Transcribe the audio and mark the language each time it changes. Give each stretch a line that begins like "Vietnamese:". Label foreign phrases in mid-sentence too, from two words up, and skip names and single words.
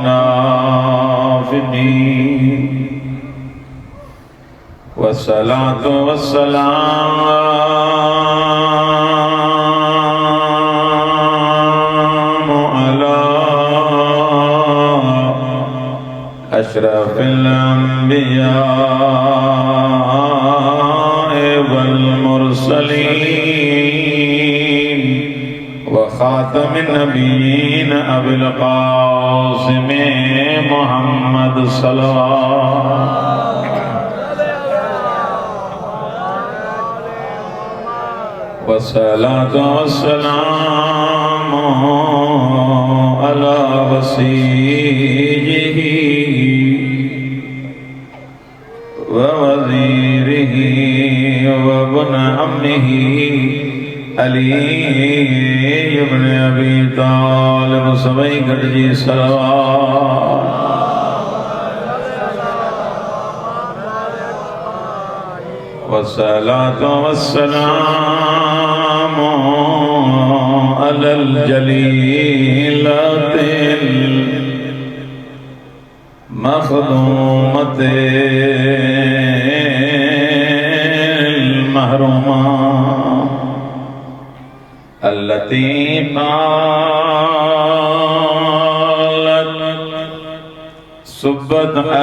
Arabic: المنافقين والصلاة والسلام على أشرف الأنبياء وال المرسلين وخاتم النبيين أبي القاسم محمد صلى الله والصلاة والسلام على وصيه ووزيره وابن عمه علي ابن أبي طالب
Sindhi: सबै गॾिजी सलवात
Arabic: والصلاة والسلام على الجليلة المخدومة المحرومة التي قالت صبت